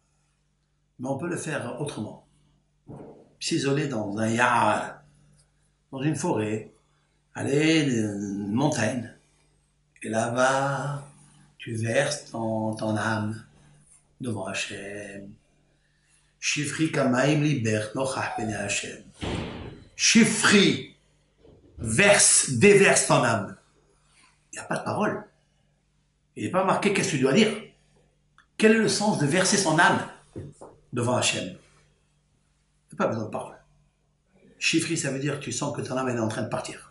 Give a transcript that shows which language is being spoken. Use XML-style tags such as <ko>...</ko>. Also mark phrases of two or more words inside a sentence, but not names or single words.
<fr>Mais on peut le faire autrement. S'isoler dans un ya'ar, dans une forêt, aller une montagne. Et là-bas, tu verses ton âme devant Hachem.</fr> <he>שפכי כמים לבך נכח פני השם.</he> <fr>Shifri, déverse ton âme. Il n'y a pas de parole. Il n'est pas marqué qu'est-ce que tu dois dire. Quel est le sens de verser son âme devant Hachem? Il n'y a pas besoin de parole. Shifri, ça veut dire que tu sens que ton âme elle est en train de partir.</fr>